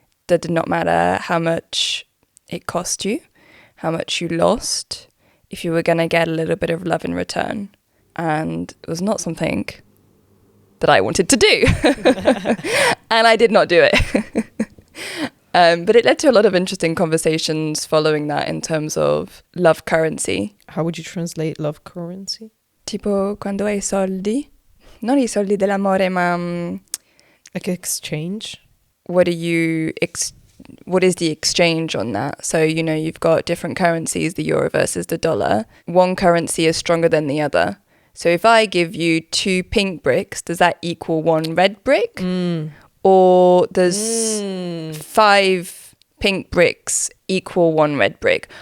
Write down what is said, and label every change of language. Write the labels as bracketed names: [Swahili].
[English] That did not matter how much it cost you, how much you lost, if you were going to get a little bit of love in return. And it was not something that I wanted to do. And I did not do it. But it led to a lot of interesting conversations following that in terms of love currency. How would you translate love currency? [Italian] Tipo quando hai soldi, non I soldi dell'amore, ma [English] like exchange. What is the exchange on that? So, you've got different currencies, the euro versus the dollar. One currency is stronger than the other. So if I give you 2 pink bricks, does that equal 1 red brick? Or does 5 pink bricks equal 1 red brick?